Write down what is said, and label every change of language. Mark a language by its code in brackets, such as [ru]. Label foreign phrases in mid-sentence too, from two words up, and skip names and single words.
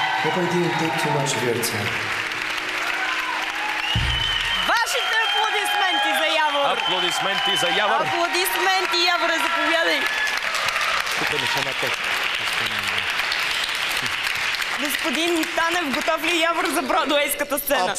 [en] hope I didn't take too much of your time. [bg] Вашите аплодисменти за Явор! Аплодисменти за Явор! Аплодисменти, Яворе, заповядай! Господин Танев, готов ли Явор за бродуейската сцена?